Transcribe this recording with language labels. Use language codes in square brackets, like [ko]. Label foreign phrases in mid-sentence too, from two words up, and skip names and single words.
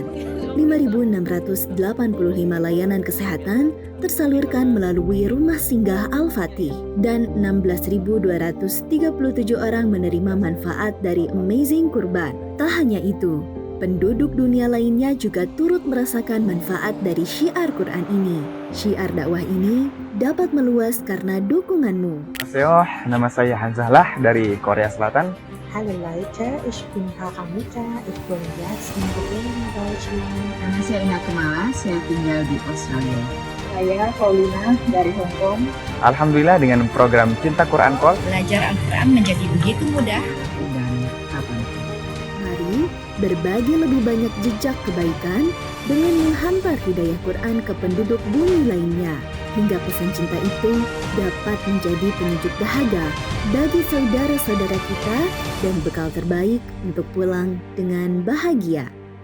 [id] 5.685 layanan kesehatan tersalurkan melalui Rumah Singgah Al-Fatih, dan 16.237 orang menerima manfaat dari Amazing Kurban. Tak hanya itu, penduduk dunia lainnya juga turut merasakan manfaat dari syiar Quran ini. Syiar dakwah ini dapat meluas karena dukunganmu. Annyeonghaseyo, nama saya Hanzahlah dari Korea Selatan. [de] Halo Leute, ich bin Haramita, ich bin jetzt in Berlin, Deutschland. [id] Nama saya Ina Kumala, saya tinggal di Australia. Saya Paulina dari Hong Kong. Alhamdulillah dengan program Cinta Quran Call, Belajar Al-Quran menjadi begitu mudah dan kapanpun. Mari berbagi lebih banyak jejak kebaikan dengan menghantar hidayah Quran ke penduduk bumi lainnya, hingga pesan cinta itu dapat menjadi penyejuk dahaga bagi saudara-saudara kita dan bekal terbaik untuk pulang dengan bahagia.